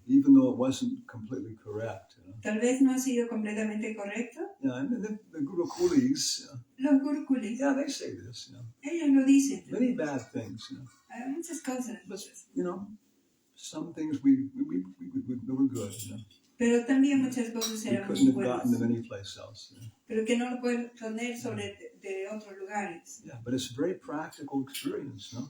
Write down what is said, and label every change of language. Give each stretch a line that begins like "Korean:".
English: Even though it wasn't completely correct.
Spanish: Tal vez no ha sido completamente correcto.
English: Yeah, and the Gurukulis.
Spanish: Los Gurukulis.
English: Yeah, they say this.
Spanish: Ellos lo dicen.
English: Many bad things.
Spanish: Hay muchas cosas.
English: But some things we were good.
Spanish: Pero también muchas cosas
English: We
Spanish: eran
English: couldn't
Spanish: muy
English: have gotten them
Spanish: buenas.
English: anyplace else.
Spanish: Pero que no lo pueden poner sobre de otros lugares.
English: Yeah, but it's a very practical experience.